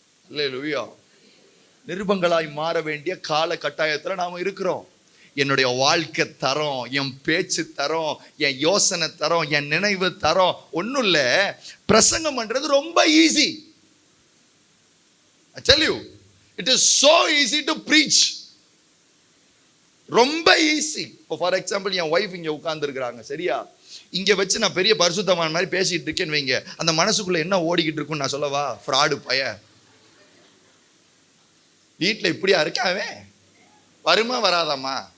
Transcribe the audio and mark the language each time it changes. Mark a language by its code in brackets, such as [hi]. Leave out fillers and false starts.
[ta] அல்லேலூயா. நிருபங்களாய் மாற வேண்டிய கால கட்டாயத்துல நாம இருக்கிறோம். என்னுடைய வாழ்க்கை தரம், என் பேச்சு தரம், என் யோசனை தரம், என் நினைவு தரம் ஒன்றும் இல்லை. பிரசங்கம் பண்றது ரொம்ப easy. [en] I tell you, it is so easy to preach. [ta] ரொம்ப ஈஸி. இப்போ ஃபார் எக்ஸாம்பிள் என் ஒய்ஃப் இங்கே உட்கார்ந்து இருக்கிறாங்க, சரியா? இங்க வச்சு நான் பெரிய பரிசுத்தமான மாதிரி பேசிட்டு இருக்கேன்னு வைங்க, அந்த மனசுக்குள்ள என்ன ஓடிக்கிட்டு இருக்குன்னு நான் சொல்லவா? ஃப்ராடு பய, வீட்டுல இப்படியா இருக்காவே, வருமா வராதாமா?